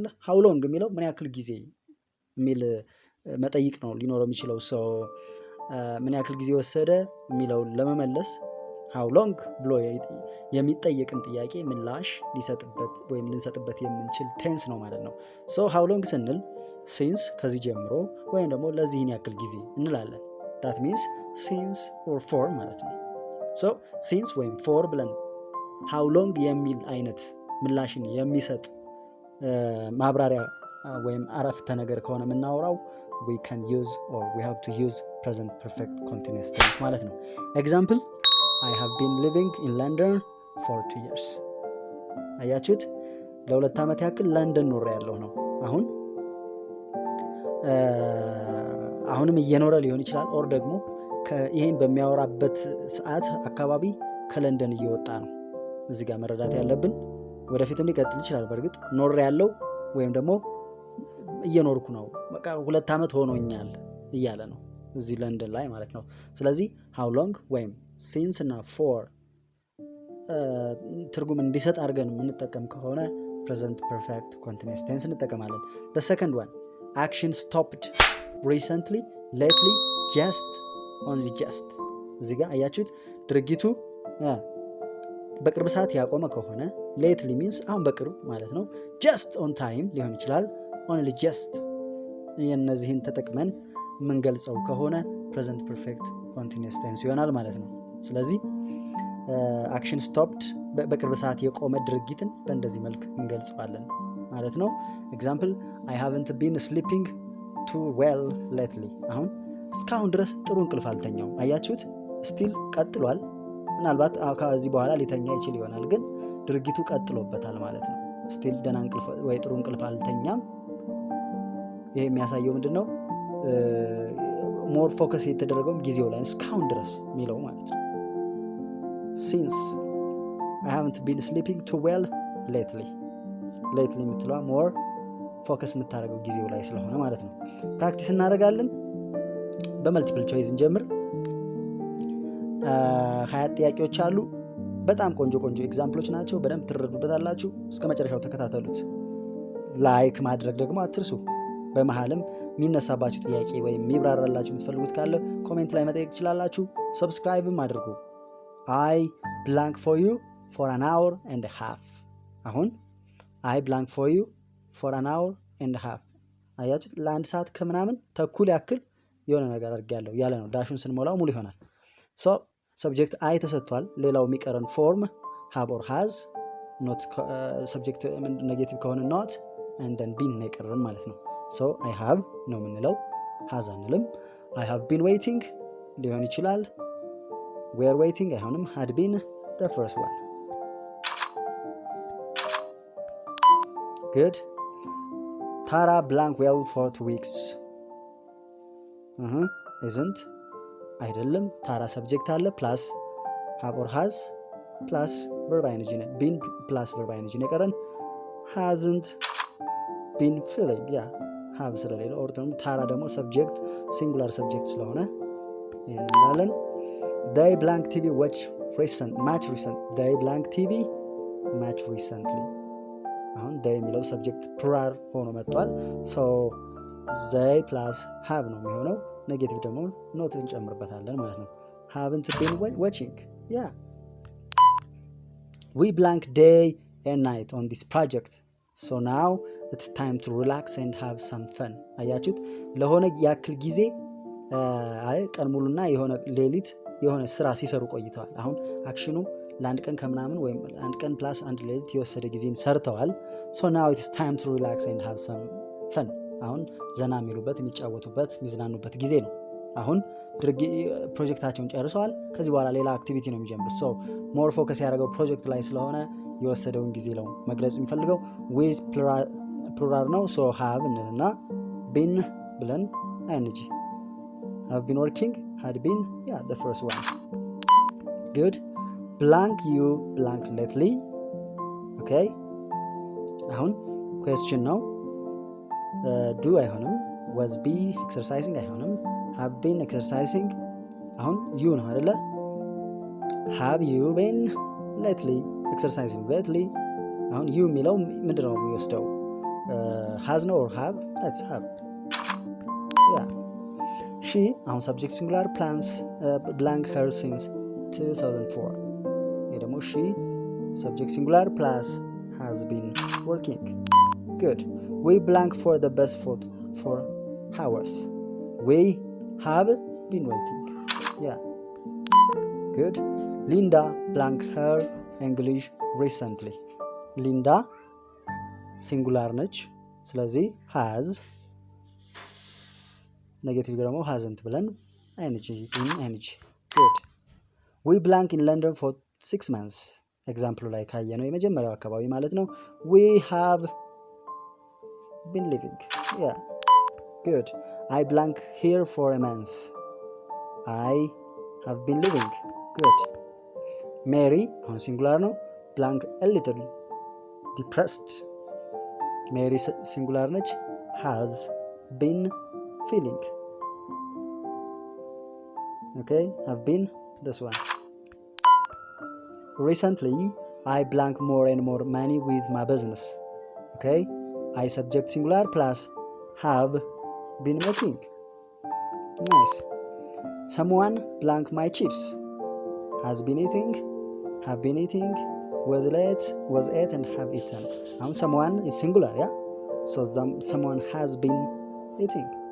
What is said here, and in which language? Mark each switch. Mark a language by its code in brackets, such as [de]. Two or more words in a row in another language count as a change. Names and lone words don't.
[en] how long [am] የሚለው ምን ያክል ጊዜ የሚል መጠይቅ ነው ሊኖረው የሚችለው። ምን ያክል ጊዜ ወሰደ የሚለውን ለመመለስ [en] how long [am] ብሎ የሚጠየቅን ጥያቄ ምላሽ ሊሰጥበት ወይም ልንሰጥበት የምንችል ቴንስ ነው ማለት ነው። [en] how long [am] ስንል since ከዚህ ጀምሮ ወይም ደግሞ ለዚህን ያክል ጊዜ እንላለን። [en] that means since or for [am] ማለት ነው። since ወይም for ብለን [en] how long [am] የሚል አይነት ምላሽን የሚሰጥ ማብራሪያ ወይም አረፍተ ነገር ከሆነ የምናወራው [en] we can use or we have to use present perfect continuous tense [am] ማለት ነው። [en] Example, I have been living in London for 2 years. [am] አያችሁት? ለ2 ዓመት ያክል ለንደን ኖሬ ያለው ነው። አሁንም እየኖረ ሊሆን ይችላል ኦር ደግሞ ይሄን በሚያወራበት ሰዓት አካባቢ ከለንደን እየወጣ ነው። እዚህ ጋር መረዳት ያለብን ወደፊትም ሊቀጥል ይችላል። በእርግጥ ኖሬ ያለው ወይም ደግሞ እየኖርኩ ነው በቃ 2 ዓመት ሆኖኛል እያለ ነው እዚህ ለንደን ላይ ማለት ነው። ስለዚህ [en] how long [am] ወይም since እና for ትርጉም እንዲሰጥ አድርገን የምንጠቀም ከሆነ [en] present perfect continuous tense [am] እንጠቀማለን። [en] the second one action stopped recently lately just only just [am] እዚህ ጋር አያችሁት? ድርጊቱ በቅርብ ሰዓት ያቆመ ከሆነ [en] lately means [am] አሁን በቅርብ ማለት ነው። [en] just on time [am] ሊሆን ይችላል [en] only just [am] እነዚህን ተጠቅመን የምንገልጸው ከሆነ [en] present perfect continuous tense [am] ይሆናል ማለት ነው። ስለዚህ [en] action stopped [am] በቅርብ ሰዓት የቆመ ድርጊትን በእንደዚህ መልክ እንገልጸዋለን ማለት ነው። [en] Example, I haven't been sleeping too well lately. [am] አሁን እስካሁን ድረስ ጥሩ እንቅልፍ አልተኛውም። አያችሁት? still ቀጥሏል። ምናልባት ከዚህ በኋላ ሊተኛ ይችል ይሆናል ግን ድርጊቱ ቀጥሎበታል ማለት ነው። still ደህና እንቅልፍ ወይ ጥሩ እንቅልፍ አልተኛም። ይሄ የሚያሳየው ምንድነው? [en] more focus [am] የተደረገው ጊዜው ላይ እስካሁን ድረስ የሚለው ማለት ነው። [en] since I haven't been sleeping too well lately lately [am] የምትለዋ [en] more focus [am] የምታደርገው ጊዜው ላይ ስለሆነ ማለት ነው። ፕራክቲስ እናደርጋለን። በመልቲፕል ቾይስ እንጀምር። 20 ጥያቄዎች አሉ። በጣም ቆንጆ ኤግዛምፕሎች ናቸው። በደንብ ትረዱበታላችሁ። እስከ መጨረሻው ተከታተሉት። ላይክ ማድረግ ደግሞ አትርሱ። በመሃልም የሚነሳባችሁ ጥያቄ ወይም የሚብራራላችሁ የምትፈልጉት ካለ ኮሜንት ላይ መጠየቅ ትችላላችሁ። ሰብስክራይብም [en] አድርጉ። I blank for you for an hour and a half። አሁን I blank for you for an hour and a half [am] አያችሁ፣ ለአንድ ሰዓት ከምናምን ተኩል ያክል የሆነ ነገር አድርጌያለሁ ያለ ነው። ዳሹን ስንሞላው ሙሉ ይሆናል። [en] so subject I [am] ተሰጥቷል። ሌላው የሚቀረን ፎርም [en] have or has not subject negative [am] ከሆነ [en] not and then been [am] ነው የቀረን ማለት ነው። ሶ [en] I have [am] ነው የምንለው፣ has አንልም። [en] I have been waiting [am] ሊሆን ይችላል። [en] were waiting [am] አይሆንም። [en] had been the first one። good Tara blank well for 2 weeks isn't [am] አይደለም። ታራ ሰብጀክት አለ ፕላስ [en] have or has ፕላስ verb ing been [am] ፕላስ [en] verb ing [am] የቀረን [en] hasn't been feeling have [am] ስለሌለ ኦር ታራ ደግሞ [en] subject singular subject [am] ስለሆነ ይሄን እንላለን። [en] they blank TV watch match recent they blank TV match recently [am] አሁን they የሚለው [en] subject plural [am] ሆኖ መጥቷል። ሶ [en] they plus have [am] ነው የሚሆነው። ኔጌቲቭ ደግሞ ኖት እንጨምርበታለን ማለት ነው። [en] haven't been watching we blank day and night on this project so now it's time to relax and have some fun [am] አያችሁት፣ ለሆነ ያክል ጊዜ ቀን ሙሉና የሆነ ሌሊት የሆነ ስራ ሲሰሩ ቆይተዋል። አሁን አክሽኑ ለአንድ ቀን ከምናምን ወይም አንድ ቀን ፕላስ አንድ ሌሊት የወሰደ ጊዜን ሰርተዋል። [en] so now it's time to relax and have some fun [am] አሁን ዘና የሚሉበት የሚጫወቱበት የሚዝናኑበት ጊዜ ነው። አሁን ፕሮጀክታቸውን ጨርሰዋል። ከዚህ በኋላ ሌላ አክቲቪቲ ነው [en] የሚጀምሩት። [am] ሶ ሞር ፎከስ ያደረገው ፕሮጀክት ላይ ስለሆነ የወሰደውን ጊዜ ነው መግለጽ የሚፈልገው። [en] with plural ነው። ሶ have እንልና been ብለን ing have been working had been the first one good blank you blank lately okay አሁን question ነው። do አይሆንም። was be exercising አይሆንም። have been exercising አሁን you [am] ነው አይደለ? [en] have you been lately exercising lately አሁን you [am] የሚለው ምንድነው የሚወስደው? [en] has ነው or have? that's have she አሁን subject singular plans blank her since 2004 [am] ይሄ ደግሞ [en] she subject singular plus has been working good we blank for the best food for hours we have been waiting good Linda blank her English recently Linda singular ነች። ስለዚህ has ኔጌቲቭ ደግሞ hasn't ብለን ing good we blank in London for 6 months [am] ኤግዛምፕሉ ላይ ካየነው የመጀመሪያው አካባቢ ማለት ነው። [en] we have been living good I blank here for a month I have been living good Mary [am] አሁን ሲንጉላር ነው። [en] blank a little depressed Mary [am] ሲንጉላር ነች። [en] has been feeling okay have been this one recently I blank more and more money with my business okay I subject singular plus have been making nice someone blank my chips has been eating have been eating was ate and have eaten now someone is singular so someone has been eating